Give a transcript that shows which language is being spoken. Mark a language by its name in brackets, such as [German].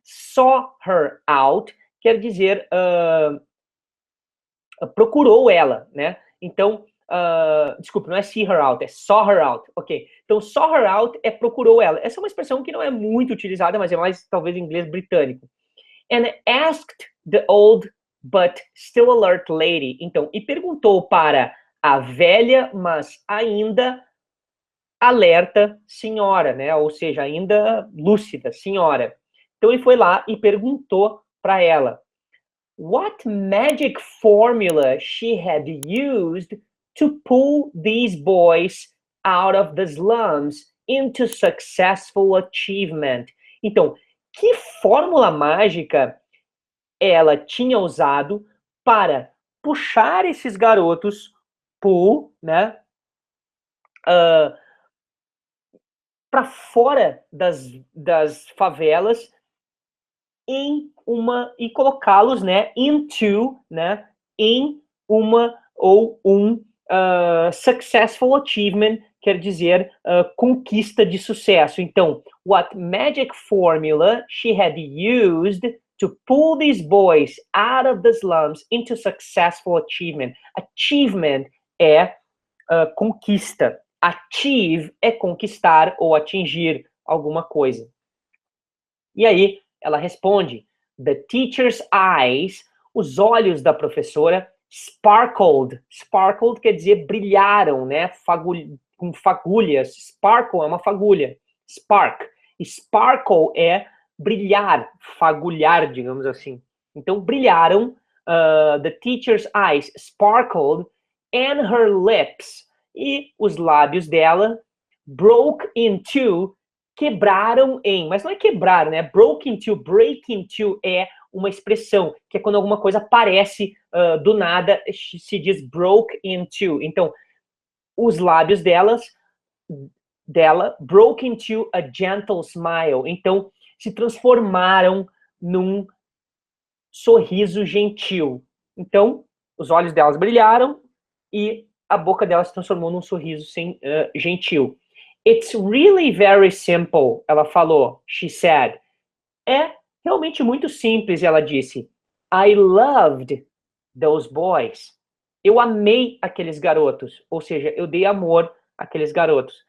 [Portuguese] Saw her out quer dizer procurou ela, né? Então, desculpa, não é see her out, é saw her out. Ok. Então, saw her out é procurou ela. Essa é uma expressão que não é muito utilizada, mas é mais, talvez, em inglês britânico. [English] And asked the old but still alert lady. [Portuguese] Então, e perguntou para a velha, mas ainda alerta senhora, né? Ou seja, ainda lúcida senhora. Então, ele foi lá e perguntou para ela [English] what magic formula she had used to pull these boys out of the slums into successful achievement. [Portuguese] Então, que fórmula mágica ela tinha usado para puxar esses garotos pull, né, para fora das favelas e colocá-los, né, into, né, em uma ou um [English] successful achievement, [Portuguese] quer dizer conquista de sucesso. [English] Então, what magic formula she had used to pull these boys out of the slums into successful achievement. [Portuguese] Achievement é conquista. Achieve é conquistar ou atingir alguma coisa. E aí, ela responde, [English] the teacher's eyes, [Portuguese] os olhos da professora, sparkled. Sparkled quer dizer brilharam, né? Com fagulhas. Sparkle é uma fagulha. Spark. Sparkle é brilhar, fagulhar, digamos assim. Então, brilharam. [English] The teacher's eyes sparkled and her lips. [Portuguese] E os lábios dela [English] broke into, [Portuguese] quebraram em, mas não é quebrar, né? Broke into, break into é uma expressão, que é quando alguma coisa aparece do nada, se diz broke into. Então, os lábios dela [English] broke into a gentle smile. [Portuguese] Então, se transformaram num sorriso gentil. Então, os olhos delas brilharam e a boca dela se transformou num sorriso gentil. [English] It's really very simple, [Portuguese] ela falou, [English] she said. [Portuguese] É realmente muito simples, ela disse. [English] I loved those boys. [Portuguese] Eu amei aqueles garotos, ou seja, eu dei amor àqueles garotos.